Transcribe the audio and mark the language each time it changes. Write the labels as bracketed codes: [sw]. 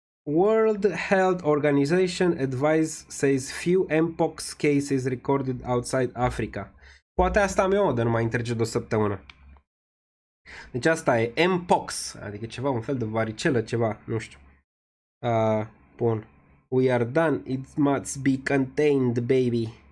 [en] World Health Organization advice says few mpox cases recorded outside Africa. [ro] Poate asta am eu, dar nu mai interge de o săptămână. Deci asta e mpox, adică ceva, un fel de varicelă, ceva, nu știu. Bun. [en] We are done, it must be contained, baby.